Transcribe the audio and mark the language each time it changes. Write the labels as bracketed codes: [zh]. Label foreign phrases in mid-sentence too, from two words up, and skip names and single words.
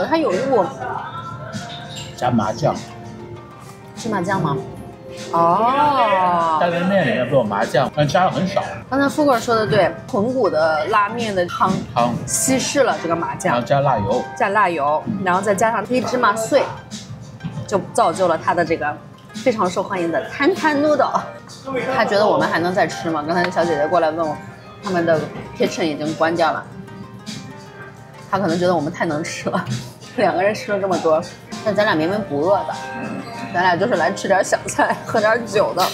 [zh] 它有入加麻醬。是麻醬嗎？哦。担擔麵裡面不有麻醬，但加的很少。剛才富貴說的對，豚骨的拉麵的湯稀釋了這個麻醬，然後加辣油，然後再加上黑芝麻碎，就造就了它的這個非常受歡迎的Tantan noodle。他覺得我們還能再吃嗎？剛才小姐姐過來問我，他們的 kitchen 已經關掉了。他可能覺得我們太能吃了，2個人吃了這麼多，但咱倆明明不餓的，咱倆就是來吃點小菜，喝點酒的。